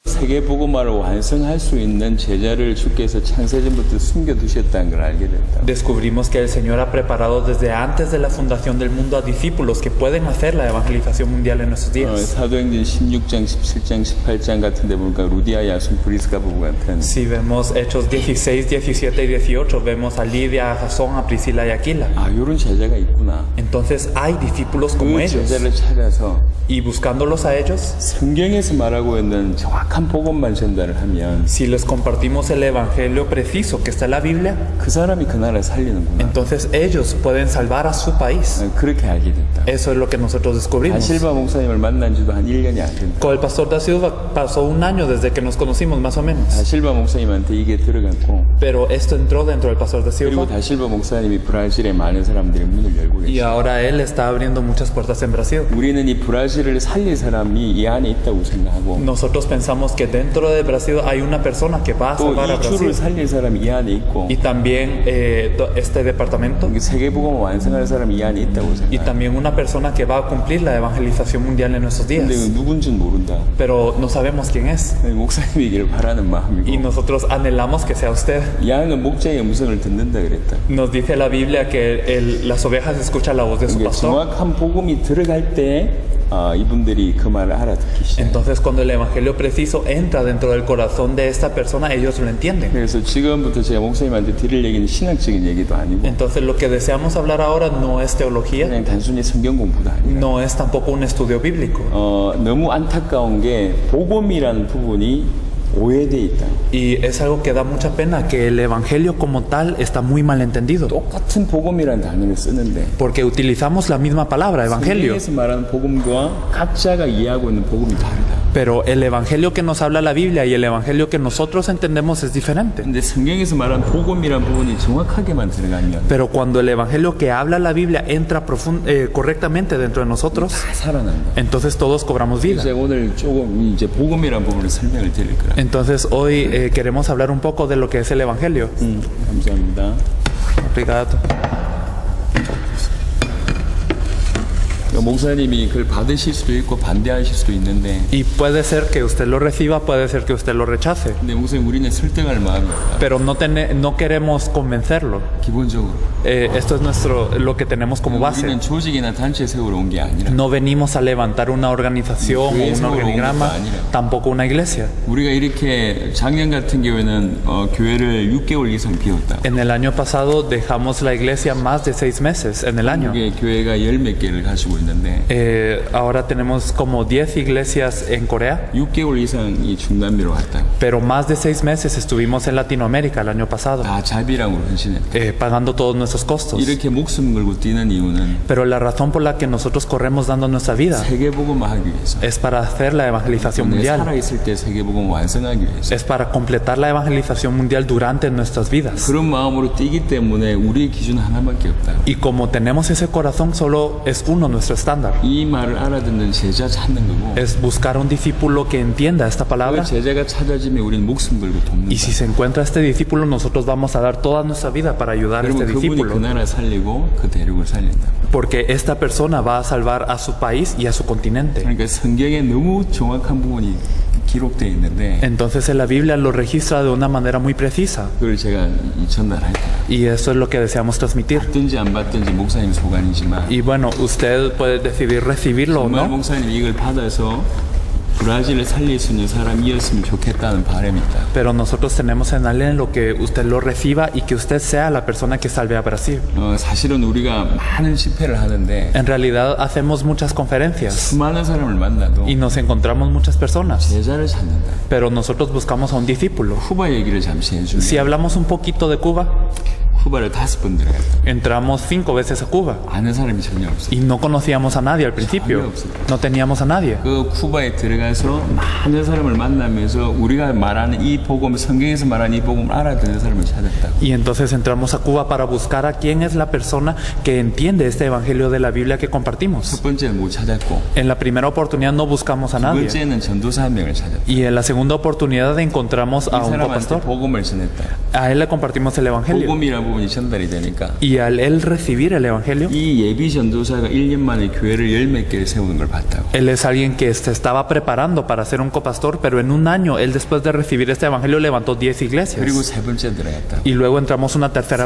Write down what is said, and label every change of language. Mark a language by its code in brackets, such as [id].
[ko] 세계 복음화를 완성할 수 있는 제자를 주께서 창세전부터 숨겨두셨다는 걸 알게 됐다. [es] Descubrimos que el Señor ha preparado desde antes de la fundación del mundo a discípulos que pueden hacer la evangelización mundial en nuestros días. [ko] 사도행전 16장, 17장, 18장 같은 데 보니까 루디아, 야손, 브리스가 부부 같은 [es] Si vemos Hechos 16, 17 y 18, vemos a Lidia, a Jasón, a Priscila y Aquila. [ko] 이런 제자가 있구나. [es] Entonces hay discípulos como [ko] 그 [es] ellos. [ko] 제자를 찾아서 [es] Y buscándolos a ellos, [ko] 성경에서 말하고 있는 정확한 복음만 전달을 하면 [es] si les compartimos el evangelio preciso que está en la Biblia, [ko] 그 사람이 그 나라를 살리는구나. [es] entonces ellos pueden salvar a su país. [ko] 그렇게 알게 됐다. [es] Eso es lo que nosotros descubrimos. [ko] 다실바 목사님을 만난 지도 한 1년이 안 된다. [es] Con el pastor Da Silva pasó un año desde que nos conocimos, más o menos. [ko] 다실바 목사님한테 이게 들어갔고 [es] Pero esto entró dentro del pastor Da [ko] 그리고 [es] Silva. [ko] 다실바 목사님이 브라질에 많은 사람들이 문을 열고 [es] Y [ko] 계시다. [es] ahora él está abriendo muchas puertas en Brasil. [ko] 우리는 이 브라질을 살릴 사람이 이 안에 있다고 생각하고 [es] Nosotros pensamos que dentro de Brasil hay una persona que va a [ko] 또 [es] salvar a [ko] 이 주를 [es] Brasil. [ko] 살릴 사람이 이 안에 있고 [es] Y también este departamento. [ko] 세계복음을 완성할 사람이 이 안에 있다고 [es] Y [ko] 생각해요. [es] también una persona que va a cumplir la evangelización mundial en nuestros [ko] 근데 [es] días. [ko] 누군지는 모른다. [es] Pero no sabemos quién es. [ko] 목사님이기를 바라는 [es] Y [ko] 마음이고 [es] nosotros anhelamos que sea usted. [ko] 양은 목자의 음성을 듣는다 그랬다. [es] Nos dice la Biblia que las ovejas escuchan la voz de su [ko] 그러니까 [es] pastor. [ko] 정확한 복음이 들어갈 때 이분들이 그 말을 알아듣기 시작해요. [es] Entonces cuando el evangelio preciso entra dentro del corazón de esta persona, ellos lo entienden. [ko] 그래서 지금부터 제가 목사님한테 드릴 얘기는 신학적인 얘기도 아니고 [es] Entonces lo que deseamos hablar ahora no es teología, [ko] 그냥 단순히 성경 공부도 아니라 [es] no es tampoco un estudio bíblico. [ko] 너무 안타까운 게 복음이라는 부분이 오해돼 있다. [es] Y es algo que da mucha pena que el evangelio como tal está muy mal entendido. [ko] 똑같은 복음이라는 단어를 쓰는데 [es] Porque utilizamos la misma palabra, evangelio. [ko] 성경에서 말하는 복음과 각자가 이해하고 있는 복음이 다르다. [es] Pero el evangelio que nos habla la Biblia y el evangelio que nosotros entendemos es diferente. [ko] 근데 성경에서 말하는 복음이라는 부분이 정확하게만 들어가면 [es] Pero cuando el evangelio que habla la Biblia entra correctamente dentro de nosotros, [ko] 다 살아난다. [es] entonces todos cobramos vida. [ko] 이제 오늘 조금 이제 복음이라는 부분을 설명을 드릴 거라. [es] Entonces hoy queremos hablar un poco de lo que es el evangelio. [ko] 감사합니다. [pt] Obrigado. [ko] 목사님이 그걸 받으실 수도 있고 반대하실 수도 있는데 [es] Y puede ser que usted lo reciba, puede ser que usted lo rechace. [ko] 근데 목사님 우리는 설득할 마음이 없다. [es] Pero no queremos convencerlo. [ko] 기본적으로 [es] Esto es lo que tenemos como base. [ko] 우리는 조직이나 단체 세우러 온 게 아니라 [es] No venimos a levantar una organización o un organigrama, tampoco una iglesia. [ko] 우리가 이렇게 작년 같은 경우에는 교회를 6개월 이상 비웠다. [es] En el año pasado dejamos la iglesia más de 6 meses en el año. [ko] 이게 교회가 10몇 개를 가지고 있는데 [es] Ahora tenemos como 10 iglesias en Corea, [ko] 6개월 이상이 중남미로 갔다. [es] pero más de 6 meses estuvimos en Latinoamérica el año pasado, [ko] 다 자비랑으로 헌신했다. [es] pagando todos nuestros costos. [ko] 이렇게 목숨 걸고 뛰는 이유는 [es] Pero la razón por la que nosotros corremos dando nuestra vida [ko] 세계복음화 하기 위해서. [es] es para hacer la evangelización [ko] 내 [es] mundial, [ko] 살아있을 때 세계복음 완성하기 위해서. [es] es para completar la evangelización mundial durante nuestras vidas. [ko] 그런 마음으로 뛰기 때문에 우리의 기준 하나밖에 없다. [es] Y como tenemos ese corazón, solo es uno nuestro estándar. [ko] 이 말을 알아듣는 제자 찾는 거고 [es] Es buscar un discípulo que entienda esta [ko] 그 [es] palabra. [ko] 제자가 찾아지면 우리는 목숨 걸고 돕는다. [es] Y si se encuentra este discípulo, nosotros vamos a dar toda nuestra vida para ayudar a este [ko] 그러면 그분이 그 [es] discípulo. [ko] 나라 살리고 그 대륙을 살린다. [es] Porque esta persona va a salvar a su país y a su continente. [ko] 그러니까 성경에 너무 정확한 부분이 기록되어 있는데 [es] Entonces en la Biblia lo registra de una manera muy precisa. [ko] 그걸 제가 전달할 거예요. [es] Y eso es lo que deseamos transmitir. [ko] 받든지 안 받든지 목사님 소관이지만 [es] Y bueno, usted puede decidir recibirlo o [ko] 정말 [es] no. [ko] 목사님 이걸 받아서 브라질을 살릴 수 있는 사람이었으면 좋겠다는 바람이 있다. [es] Pero nosotros tenemos en algo que usted lo reciba y que usted sea la persona que salve a Brasil. [ko] 사실은 우리가 많은 집회를 하는데 [es] En realidad hacemos muchas conferencias [ko] 수많은 사람을 만나도 [es] y nos encontramos muchas personas. [ko] 제자를 찾는다. [es] Pero nosotros buscamos a un discípulo. [ko] 쿠바 얘기를 잠시 해주면 [es] Si hablamos un poquito de Cuba, [ko] 쿠바를 5번 들어갔다. [es] entramos 5 veces a Cuba [ko] 아는 사람이 전혀 없어. [es] y no conocíamos a nadie al principio. No teníamos a nadie. [ko] 그 쿠바에 들어가서 많은 사람을 만나면서 우리가 말하는 이 복음, 성경에서 말하는 이 복음을 알아듣는 사람을 찾았다. [es] Y entonces entramos a Cuba para buscar a quién es la persona que entiende este evangelio de la Biblia que compartimos. [ko] 첫 번째는 못 찾았고 [es] En la primera oportunidad no buscamos a [ko] 두 [es] nadie. [ko] 번째는 전도사 한 명을 찾았다. [es] Y en la segunda oportunidad encontramos [ko] 이 [es] a un [ko] 사람한테 [es] pastor. [ko] 복음을 전했다. [es] A él le compartimos el evangelio. [ko] 복음이라는 이분이 전달이 되니까 [es] Y al él recibir el Evangelio, [ko] 이 예비 전도사가 1년 만에 교회를 10몇 개를 세우는 걸 봤다고. [es] él es alguien que se estaba preparando para ser un copastor, pero en un año, él después de recibir este Evangelio levantó 10 [ko] 그리고 [es] iglesias. [ko] 세 번째 들어갔다고. [es] Y luego entramos una tercera